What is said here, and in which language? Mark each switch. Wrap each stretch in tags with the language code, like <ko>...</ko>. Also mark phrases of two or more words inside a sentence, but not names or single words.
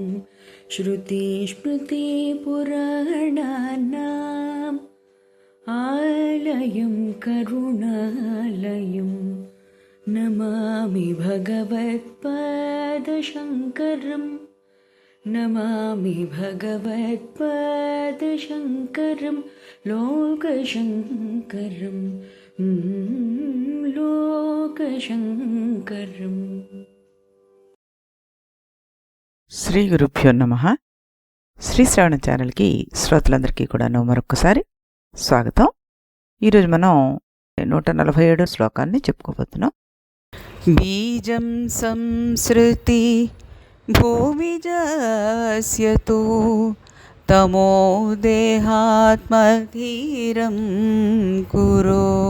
<sa>श्रुतिस्मृतिपुराणानाम् आलयं करुणालयं नमामि भगवत्पादशङ्करं नमामि भगवत्पादशङ्करं लोकशङ्करं लोकशङ्करम्। శ్రీ గురుభ్యో నమః.</sa> <te>శ్రీ శ్రవణ ఛానల్కి శ్రోతలందరికీ కూడా మరొకసారి స్వాగతం. ఈరోజు మనం 147 శ్లోకాన్ని చెప్పుకోబోతున్నాం.</te> <sa>బీజం సంసృతి భూమిజస్యతు తమో దేహాత్మధీరం కురో</sa>